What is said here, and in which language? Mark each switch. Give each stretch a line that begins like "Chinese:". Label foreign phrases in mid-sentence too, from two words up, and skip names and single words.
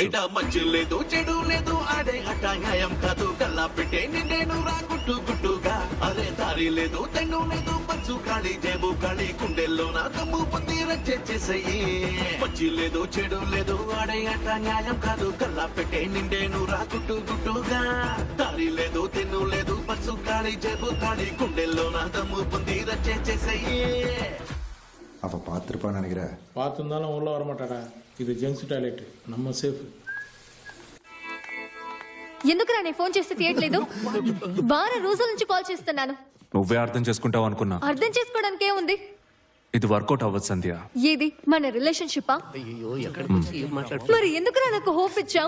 Telugu: ఎట మంచి లేదు చెడు లేదు ఆడే ఆట న్యాయం కాదు కల్లా పెట్టే నిన్నేను రా గుట్టు గుట్టుగా అరే దారి లేదు తెన్ను లేదు పచ్చు ఖాళీ జేబు ఖాళీ కుండెల్లో నా దమ్ము పొంది రచ్చేసేయి మంచి లేదు చెడు లేదు ఆడే ఆట న్యాయం కాదు కల్లా పెట్టే నిన్నేను రా గుట్టు గుట్టుగా దారి లేదు తెన్ను లేదు పచ్చు ఖాళీ జేబు ఖాళీ కుండెల్లో నా దమ్ము పొంది రచ్చేసేయి.
Tamil: அவ பார்த்துருப்பான்னு நினைக்கிறேன். பார்த்துருந்தாலும் உள்ள வரமாட்டாடா. இது
English: gents toilet,
Tamil: நம்ம சேஃப்.
Telugu: ఎందుకురా నేను ఫోన్ చేస్తే తీయట్లేదు? వారం రోజుల నుంచి కాల్ చేస్తున్నాను. నువ్వే అర్థం చేసుకుంటావు అనుకున్నా. అర్థం చేసుకోవడానికి ఏముంది? ఇది వర్కౌట్ అవ్వదు సంధ్య. ఏది మన రిలేషన్షిప్పా? మరి ఎందుకురా నాకు హోప్ ఇచ్చావు?